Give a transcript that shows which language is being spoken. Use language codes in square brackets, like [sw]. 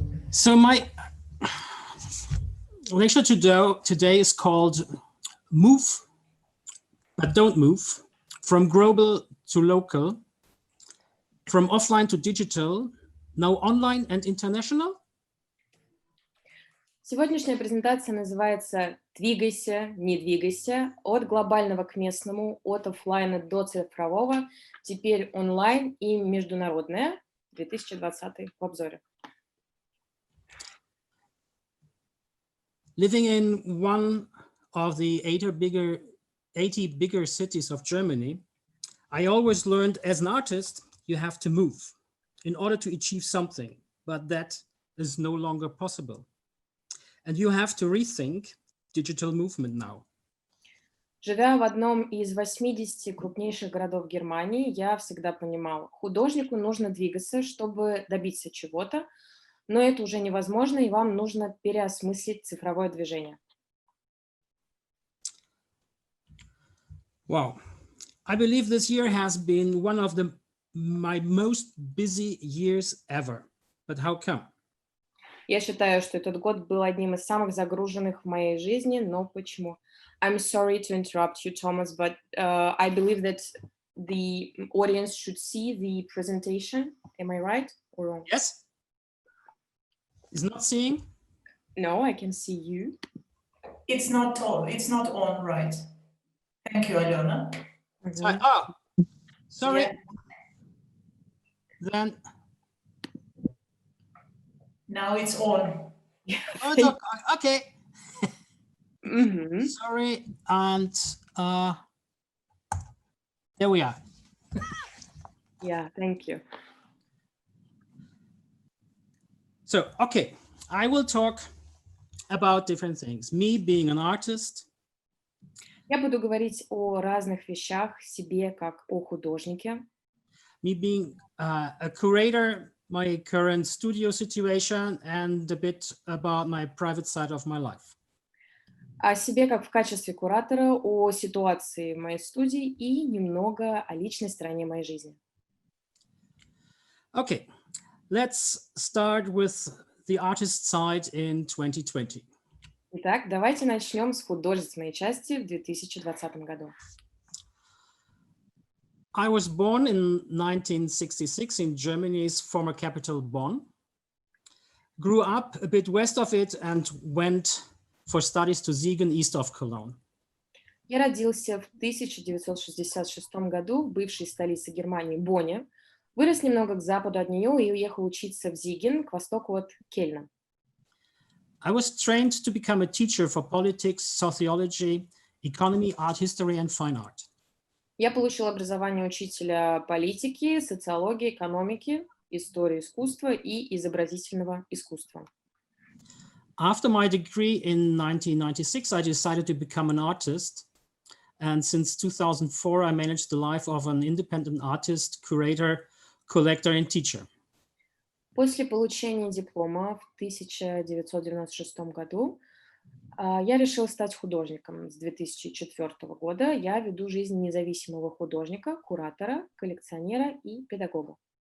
[en] So my lecture today is called Move, but Don't Move, from global to local, from offline to digital, now online and international. [ru] Сегодняшняя презентация называется «Двигайся, не двигайся. От глобального к местному, от офлайна до цифрового, теперь онлайн и международная, 2020 в обзоре». [en] Living in one of the 80 bigger cities of Germany, I always learned as an artist, you have to move in order to achieve something, but that is no longer possible. And you have to rethink digital movement now. [ru] Живя в одном из 80 крупнейших городов Германии, я всегда понимал, художнику нужно двигаться, чтобы добиться чего-то, но это уже невозможно, и вам нужно переосмыслить цифровое движение. [en] Wow. I believe this year has been one of my most busy years ever. But how come? [ru] Я считаю, что этот год был одним из самых загруженных в моей жизни, но почему? [en] I'm sorry to interrupt you, Thomas, but I believe that the audience should see the presentation. Am I right or wrong? Yes. Is not seeing? No, I can see you. It's not on, right? Thank you, Alyona. Oh, sorry. Yeah. Then Now it's on. oh, it's okay. Mm-hmm. Sorry, and There we are. Yeah, thank you. So, okay, I will talk about different things. Me being an artist, [ru] Я буду говорить о разных вещах, себе как о художнике, [en] me being a curator, my current studio situation, and a bit about my private side of my life. [ru] о себе как в качестве куратора, о ситуации в моей студии и немного о личной стороне моей жизни. [en] Okay, let's start with the artist side in 2020. [ru] Итак, давайте начнем с художественной части в 2020 году. [en] I was born in 1966 in Germany's former capital, Bonn. Grew up a bit west of it and went for studies to Siegen, east of Cologne. [ru] Я родился в 1966 году в бывшей столице Германии Бонне, вырос немного к западу от нее и уехал учиться в Зиген, к востоку от Кельна. [en] I was trained to become a teacher for politics, sociology, economy, art history, and fine art. [ru] Я получил образование учителя политики, социологии, экономики, истории искусства и изобразительного искусства. [en] After my degree in 1996, I decided to become an artist. And since 2004, I managed the life of an independent artist, curator, collector, and teacher. [ru] После получения диплома в 1996 году я решил стать художником. С 2004 года я веду жизнь независимого художника, куратора, коллекционера и педагога.